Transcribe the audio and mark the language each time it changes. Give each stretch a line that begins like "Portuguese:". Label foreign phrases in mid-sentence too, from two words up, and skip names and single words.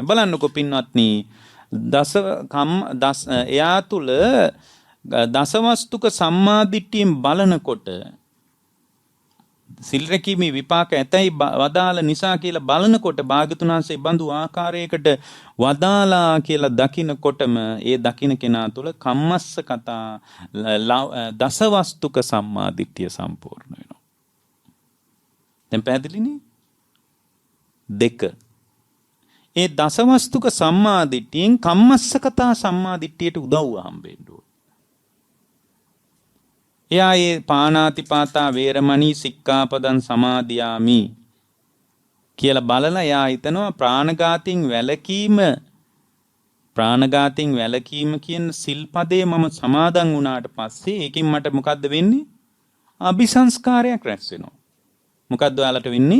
Sinhala: බලන්නකෝ පින්වත්නි එයා තුල දසවස්තුක සම්මාදිට්ඨියෙන් බලනකොට සිල් රැකීමේ විපාක ඇතැයි වදාළ නිසා කියලා බලනකොට භාග්‍යවතුන් වහන්සේ බඳු ආකාරයකට වදාලා කියලා දකිනකොටම ඒ දකින කෙනා තුළ කම්මස්සකතා දසවස්තුක සම්මාදිට්ඨිය සම්පූර්ණ වෙනවා. දැන් පැහැදිලිනේ? දෙක. ඒ දසවස්තුක සම්මාදිට්ඨියෙන් කම්මස්සකතා සම්මාදිට්ඨියට උදව්ව හම්බෙන්න ඕන. එයා ඒ
Pali: පාණාතිපාතා වේරමණී සික්ඛාපදං සමාදියාමි
Sinhala: කියලා බලලා එයා හිතනවා ප්‍රාණඝාතයෙන් වැළකීම කියන සිල්පදේ මම සමාදන් වුණාට පස්සේ ඒකෙන් මට මොකද්ද වෙන්නේ? අபிසංස්කාරයක් රැස් වෙනවා. මොකද්ද ඔයාලට වෙන්නේ?